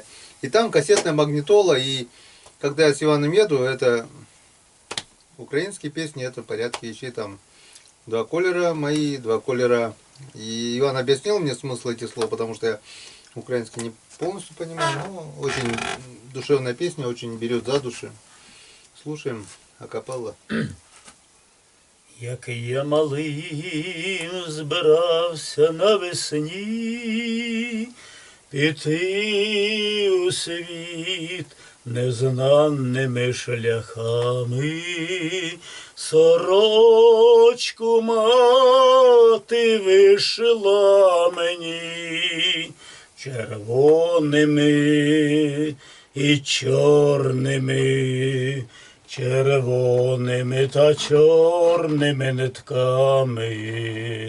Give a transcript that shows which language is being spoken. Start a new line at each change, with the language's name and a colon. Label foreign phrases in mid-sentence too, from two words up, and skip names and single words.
Russian: И там кассетная магнитола, и когда я с Иваном еду, это украинские песни, это в порядке вещей, там два колера мои, два колера. И Иван объяснил мне смысл этих слов, потому что я украинский не полностью понимаю, но очень душевная песня, очень берет за души. Слушаем акапелла.
Ukrainian: Як я малим збирався навесні піти у світ незнаними шляхами, сорочку мати вишила мені червоними і чорними, червоними та чорними нитками.